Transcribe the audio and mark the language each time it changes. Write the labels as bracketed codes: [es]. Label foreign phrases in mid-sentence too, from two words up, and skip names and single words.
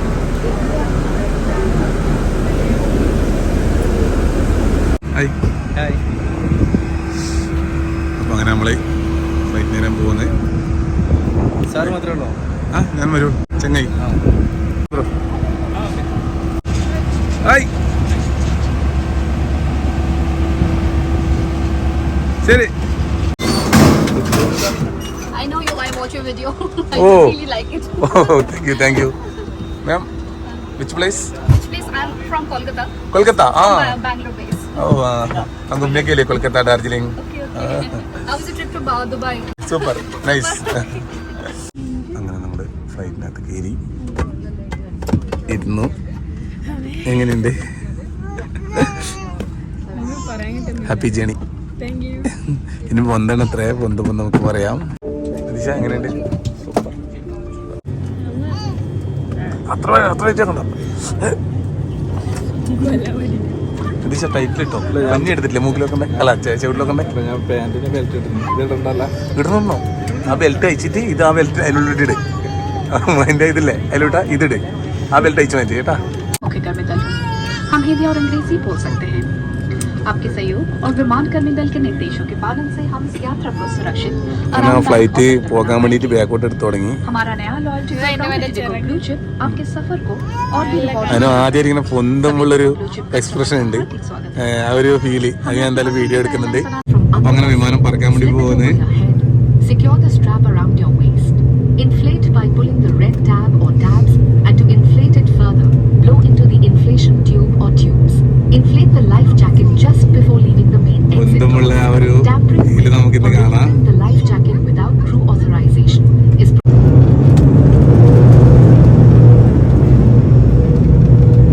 [ml] അപ്പോൾ അങ്ങനെ നമ്മൾ ഫ്ലൈറ്റ് നേരം പോകുന്നത്. സാറ് മാത്രമേ ഉള്ളൂ? ആ ഞാൻ വരും. ചെങ്ങായി ഹായ്. ശരി. [en] I know you. I watch your video. I Oh. really like it. Oh, thank you. Ma'am, which place? Which place? I'm from Kolkata. Kolkata. Bangalore base. [hi] Oh, हम घूमने के लिए कोलकाता, दार्जिलिंग. [en] Okay. How was the trip to Dubai? Super, nice. [ml] അങ്ങനെ നമ്മൾ ഫ്ലൈറ്റിനകത്ത് കയറി ഇരുന്നു. എങ്ങനെയുണ്ട്? [en] Happy journey. [ml] ഇനി പൊന്താണ് എത്ര പൊന്തുമ്പോൾ നമുക്ക് പറയാം. ദിശ എങ്ങനെയുണ്ട്? അത്ര വെച്ചോ. ദിശ ടൈറ്റിലിട്ടോ? പഞ്ഞി എടുത്തിട്ടില്ലേ മൂക്കിലൊക്കെ? അല്ല ചെവിട്ടിലൊക്കെ? ഞാൻ പാൻറ്റിന് ബെൽറ്റ് ഇടുന്നുണ്ടല്ലോ. ഇടുന്നുണ്ടോ? ആ ബെൽറ്റ് അയച്ചിട്ട് ഇത് ആ ബെൽറ്റ് അതിനുള്ളിട്ട് ഇട്. അതിൻ്റെ ഇതില്ലേ അതിലോട്ടാ ഇതിട്. ആ ബെൽറ്റ് അയച്ചു മാറ്റി കേട്ടാ. [hi] हम हिंदी और अंग्रेजी बोल सकते हैं। आपके सहयोग और विमान कर्मी दल के निर्देशों के पालन से हम इस यात्रा को सुरक्षित [ml] ഫ്ലൈറ്റ് പോകാൻ വേണ്ടിയിട്ട് ബാക്കോട്ട് എടുത്ത് തുടങ്ങി. [hi] हमारा नया लॉयल्टी ब्लू चिप आपके सफर को और भी [ml] അതിന് ആദ്യം ഇങ്ങനെ പൊന്തമുള്ളൊരു എക്സ്പ്രഷൻ ഉണ്ട്. ആ ഒരു ഫീല് അത് ഞാൻ എന്തായാലും വീഡിയോ എടുക്കുന്നുണ്ട്. അപ്പൊ അങ്ങനെ വിമാനം പറക്കാൻ വേണ്ടി പോകുന്നത്. [en] Secure the strap around your waist. Inflate by pulling the red tab or tabs, and to inflate it further, blow into the inflation tube or tubes. Inflate the life jacket just before leaving the main exit. [ml] പൊന്തമുള്ള ആ ഒരു ഫീല് നമുക്കിന്ന് കാണാം. [en] The life jacket without crew authorization is